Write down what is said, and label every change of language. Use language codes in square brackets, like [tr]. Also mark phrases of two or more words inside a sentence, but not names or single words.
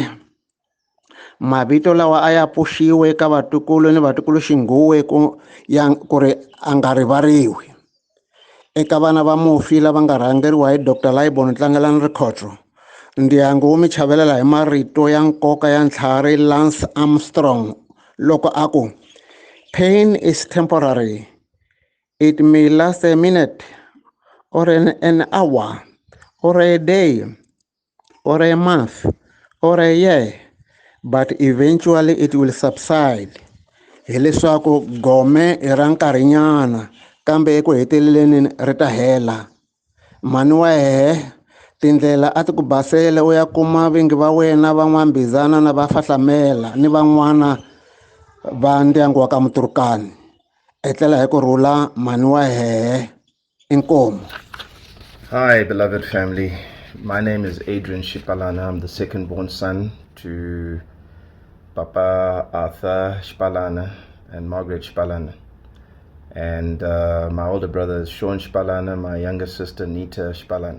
[ts] Mavito lawa a ya puxiwe ka vatukulu ni vatukulu xinghuwe ku ri a nga rivariwi. Eka vana va mufi lava nga rhangeriwa hi Dr. Laibon Tlangelani Rikhotso, ndyangu wu mi chavelela hi marito ya nkoka ya ntlhari Lance Armstrong loko a ku [en] pain is temporary. It may last a minute or an hour or a day or a month or a year, but eventually it will subside. [ts] Hi leswaku gome i ra nkarhinyana kambe eku heteleleni ri ta hela. Mhani wa hehe, tindlela a ti ku basele u ya kuma vingi va wena va N'wambizana na va Fahlamela ni van'wana va ndyangu wa ka Muturukani. Etlela hi kurhula mhani wa hehe. Inkomo. [en] Hi, beloved family. My name is Adrian Shipalana. I'm the second born son to Papa Arthur Shipalana and Margaret Shipalana. And my older brother is Sean Shipalana, my younger sister Nita Shipalana.